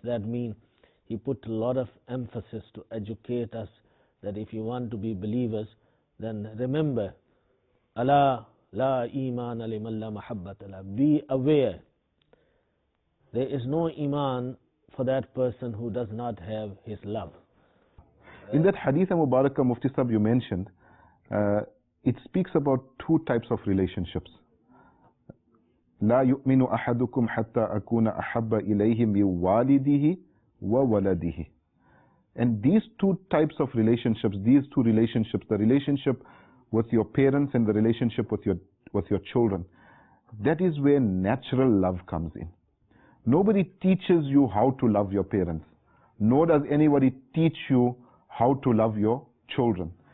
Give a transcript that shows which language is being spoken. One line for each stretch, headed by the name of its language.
English: That means he put a lot of emphasis to educate us that if you want to be believers, then remember, Allah
Arabic: la imana liman la mahabbata lah.
English: Be aware, there is no iman for that person who does not have his love. In that hadith Mubarakah Mufti Sahib you mentioned, it speaks about 2 types of relationships.
Arabic: لا يؤمن أحدكم حتى أكون أحب إليه من والده وولده.
English: And these 2 types of relationships, the relationship with your parents and the relationship with your children, that is where natural love comes in. Nobody teaches you how to love your parents, nor does anybody teach you how to love your children.